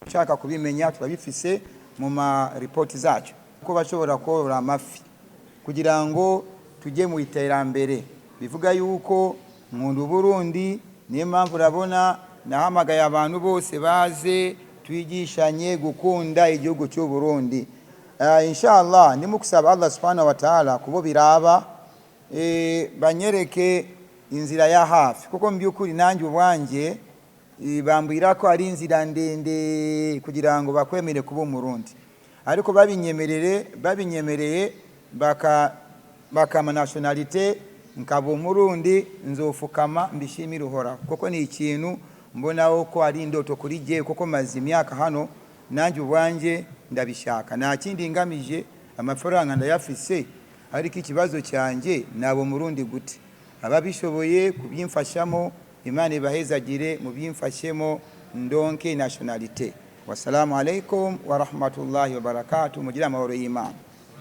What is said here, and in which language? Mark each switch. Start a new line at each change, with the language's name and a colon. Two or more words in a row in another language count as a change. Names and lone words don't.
Rundi: Ushaka kubimenya turabifise mu ma report zacu ko bashobora korora amafi kugira ngo tujye mu iterambere. Bivuga yuko nkunda Burundi, niyo mpamvu urabona nahamagaye abantu bose baze twigishanye gukunda igihugu cy'u Burundi. Inshallah ndimo kusaba
Arabic: الله سبحانه وتعالى
Rundi: kubo biraba banyereke inzira ya hafi kuko mbyukuri nanjye ubwanje bambwira ko ari inzira ndende kugira ngo bakwemere kuba umurundi, ariko babinyemereye bakama nationalité nkaba umurundi nzofukama mbishimira uhoraho kuko ni ikintu mbonaho ko ari indoto kuri je kuko maze imyaka hano nanjye ubwanje ndabishaka. Nta kindi ngamije, amafaranga ndayafise, ariko ikibazo cyanjye nabo murundi gute. Ababishoboye kubyimfashamo Imana ibahezagire mu byimfashemo ndonke nationalité.
Arabic: والسلام عليكم ورحمة الله وبركاته.
Rundi: Mugira amahoro y'Imana.